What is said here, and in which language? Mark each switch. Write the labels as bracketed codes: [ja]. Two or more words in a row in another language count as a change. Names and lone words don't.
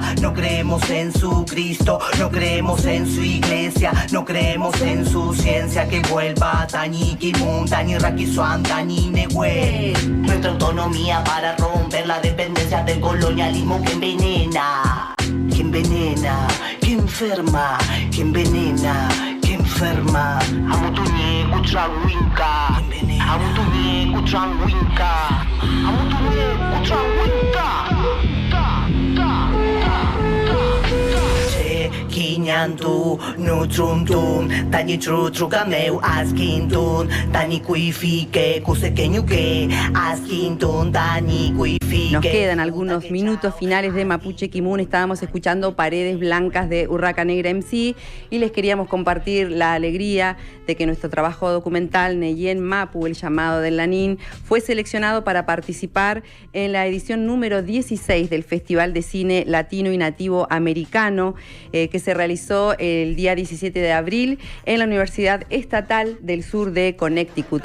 [es] No creemos en su Cristo, no creemos en su iglesia, no creemos en su ciencia. Que vuelva Tani Kimun, Tani Rakisuan, Tani Nehue. Nuestra autonomía para romper la dependencia del colonialismo que envenena. Que envenena, que enferma, que envenena, que enferma. [arn] Amutunye kuchawinka, amutunye kuchawinka, amutunye kuchawinka. Kinyantu, nutrumtum, tani trutrukameu, askintun, tani kuifike, kusekeñuke, askintun, tani kuifike. [es] Nos quedan algunos minutos finales de Mapuche Kimun. Estábamos escuchando Paredes Blancas de Urraca Negra MC y les queríamos compartir la alegría de que nuestro trabajo documental Neyen Mapu, el llamado del Lanín, fue seleccionado para participar en la edición número 16 del Festival de Cine Latino y Nativo Americano, que se realizó el día 17 de abril en la Universidad Estatal del Sur de Connecticut.